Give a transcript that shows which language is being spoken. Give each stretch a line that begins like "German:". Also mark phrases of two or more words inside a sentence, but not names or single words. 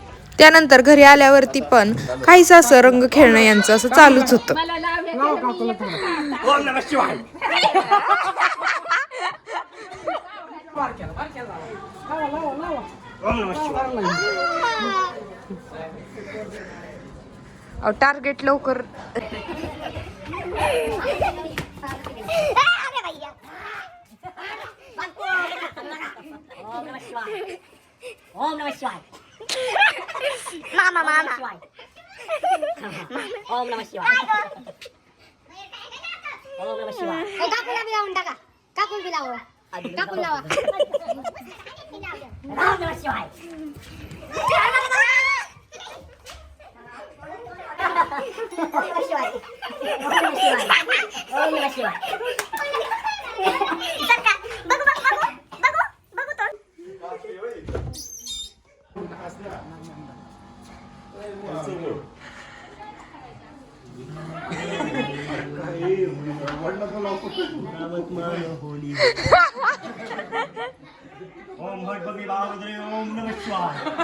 Marathi: त्यानंतर घरी आल्यावरती पण काहीच असं रंग खेळणं यांचं असं चालूच होतं. टार्गेट लवकर.
Sanskrit: ओम नमः शिवाय.
Marathi: मामा मामा
Sanskrit: ओम नमः शिवाय. ओम नमः शिवाय.
Marathi: काकूला बी लावून टाका. काकूला बी लावा. काकूला लावा.
Sanskrit: ओम नमः शिवाय. ओम नमः शिवाय. ओम नमः शिवाय.
Marathi: बघू बघू बघू बघू तो.
Sanskrit: ओम भट बगी बागद्रे ओम नमः शिवाय.